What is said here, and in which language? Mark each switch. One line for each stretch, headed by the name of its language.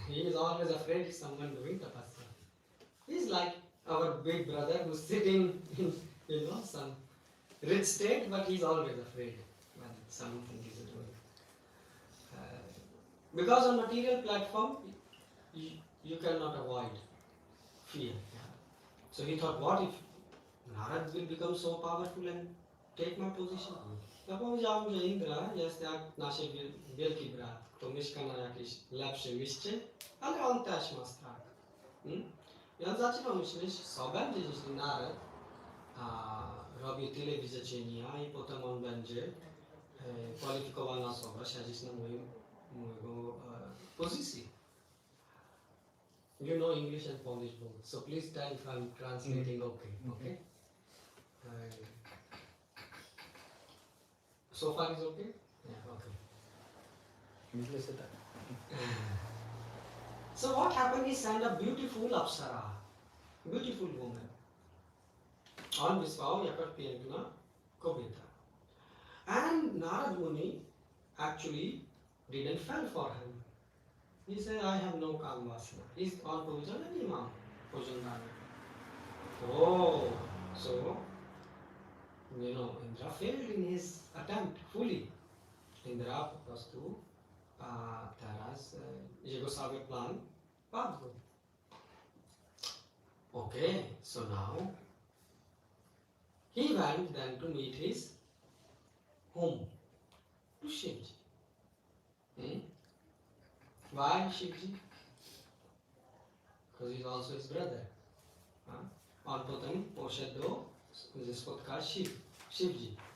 English: He is always afraid of someone doing tapasya. He's like our big brother who's sitting in, some rich state, but he's always afraid when something is doing. Because on material platform, you cannot avoid fear. Yeah? So he thought, what if Narad will become so powerful and take my position?
Polish: Ja powiedziałem, że Indra jest jak nasz wielki brat, kto mieszka na jakimś lepszym mieście, ale on też ma strach. I on zaczął myśleć, co będzie, jeśli Narad robi tyle wyrzeczenia i potem on będzie kwalifikowana osoba siedzieć na mojego pozycji.
English: You know English and Polish both, so please tell if I'm translating okay? So far is okay? Yeah, okay. So what happened is sent a beautiful apsara, beautiful woman.
Polish: On wysłał jakaś piękna kobieta.
English: And Narad Muni actually didn't fall for him. He said, I have no kamvasana.
Polish: On powiedział, że nie mam pożądania.
English: Oh, so Indra failed in his attempt fully.
Polish: Indra po prostu teraz jego cały plan padł.
English: Okay, so now he went then to meet his home, to Shivji. Why Shivji? Because he's also his brother.
Polish: On potem poszedł ze spotka Shivji.